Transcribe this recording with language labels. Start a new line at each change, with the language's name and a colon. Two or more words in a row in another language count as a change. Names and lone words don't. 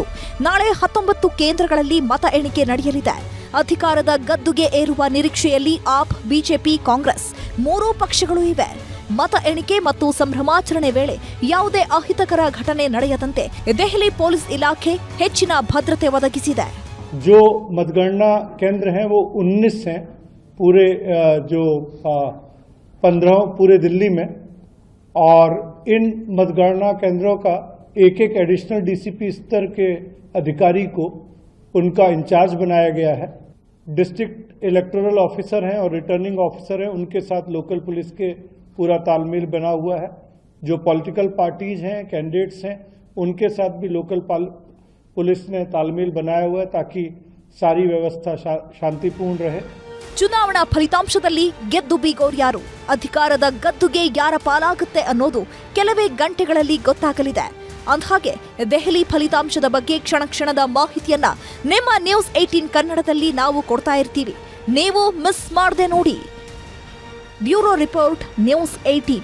Kannada: ನಾಳೆ 19 ಕೇಂದ್ರಗಳಲ್ಲಿ ಮತ ಎಣಿಕೆ ನಡೆಯಲಿದೆ. ಅಧಿಕಾರದ ಗದ್ದುಗೆ ಏರುವ ನಿರೀಕ್ಷೆಯಲ್ಲಿ ಆಪ್, ಬಿಜೆಪಿ, ಕಾಂಗ್ರೆಸ್ ಮೂರೂ ಪಕ್ಷಗಳು ಇವೆ. ಮತ ಎಣಿಕೆ ಮತ್ತು ಸಂಭ್ರಮಾಚರಣೆ ವೇಳೆ ಯಾವುದೇ ಅಹಿತಕರ ಘಟನೆ ನಡೆಯದಂತೆ ದೆಹಲಿ ಪೊಲೀಸ್ ಇಲಾಖೆ ಹೆಚ್ಚಿನ ಭದ್ರತೆ ಒದಗಿಸಿದೆ.
Hindi: जो मतगणना केंद्र हैं वो 19 हैं पूरे 15 पूरे दिल्ली में, और इन मतगणना केंद्रों का एक एक
English: additional DCP
Hindi: स्तर के अधिकारी को उनका इंचार्ज बनाया गया है.
English: district electoral officer
Hindi: हैं और
English: returning officer
Hindi: हैं, उनके साथ लोकल पुलिस के पूरा तालमेल बना हुआ है. जो
English: political parties
Hindi: हैं, कैंडिडेट्स हैं, उनके साथ भी लोकल पुलिस ने तालमेल बनाया हुआ है ताकि सारी व्यवस्था शांतिपूर्ण रहे.
Kannada: ಚುನಾವಣಾ ಫಲಿತಾಂಶದಲ್ಲಿ ಗೆದ್ದು ಬೀಗೋರ್ಯಾರು, ಅಧಿಕಾರದ ಗದ್ದುಗೆ ಯಾರ ಪಾಲಾಗುತ್ತೆ ಅನ್ನೋದು ಕೆಲವೇ ಗಂಟೆಗಳಲ್ಲಿ ಗೊತ್ತಾಗಲಿದೆ. ಅಂದಹಾಗೆ ದೆಹಲಿ ಫಲಿತಾಂಶದ ಬಗ್ಗೆ ಕ್ಷಣ ಕ್ಷಣದ ಮಾಹಿತಿಯನ್ನ ನಿಮ್ಮ ನ್ಯೂಸ್ 18 ಕನ್ನಡದಲ್ಲಿ ನಾವು ಕೊಡ್ತಾ ಇರ್ತೀವಿ. ನೀವು ಮಿಸ್ ಮಾಡದೆ ನೋಡಿ.
English: bureau report,
Kannada: ನ್ಯೂಸ್ 18.